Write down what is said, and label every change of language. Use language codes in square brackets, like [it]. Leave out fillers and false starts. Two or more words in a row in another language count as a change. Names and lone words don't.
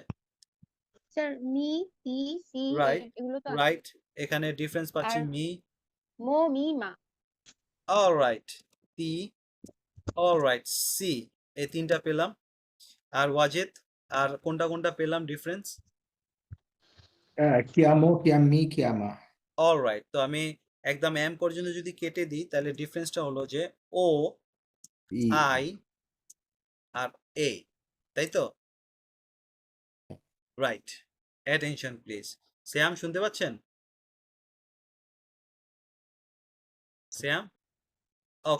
[it] স্যার mi ti si [bn] রাইট এগুলো তো আছে। রাইট, এখানে ডিফারেন্স পাচ্ছি আর মি, [it] mo mi ma. [en] all right, [bn] টি, [en] all right, [bn] সি, এই 3টা পেলাম। আর ওয়াজিদ, আর কোনটা কোনটা পেলাম ডিফারেন্স? [it] Chiamo, chiami, chiama. [bn] অল রাইট, তো আমি একদম এম পর্যন্ত যদি কেটে দিই তাহলে ডিফারেন্সটা হলো যে ও, [en] I. [bn] আই আর এ, তাই তো? [en] right, attention please. [bn] শ্যাম শুনতে পাচ্ছেন? শ্যাম, ওকে,